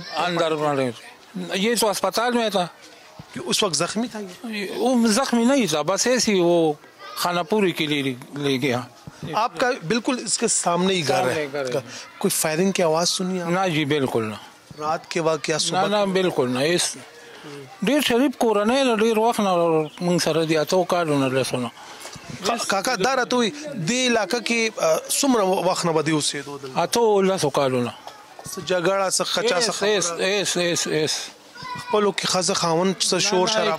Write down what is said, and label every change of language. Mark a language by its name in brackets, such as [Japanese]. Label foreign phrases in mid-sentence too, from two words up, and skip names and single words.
[Urdu] اندر مرے. یہ تو اسپتال میں تھا. اس وقت زخمی تھا؟ وہ زخمی نہیں تھا، بس ایسی وہ خانہ پوری کے لیے لے گیا. آپ کا بالکل اس کے سامنے ہی گھر ہے. کوئی فائرنگ کی آواز سنی آپ؟ نہ جی بالکل نہ. رات کے واقعہ صبح؟ نہ بالکل نہ. [Pashto] اس ډیر شریف کورنۍ له ډیر وخت نه موږ سره دي، اتو کالونه لسونه. کاکا دا راته وایي دې علاقه کې څومره وخت نه به دې اوسېدو؟ اتو لسو کالونه. څه جګړه، څه خچا، څه ایس خپلو کې ښځه خاوند څه شور شراب؟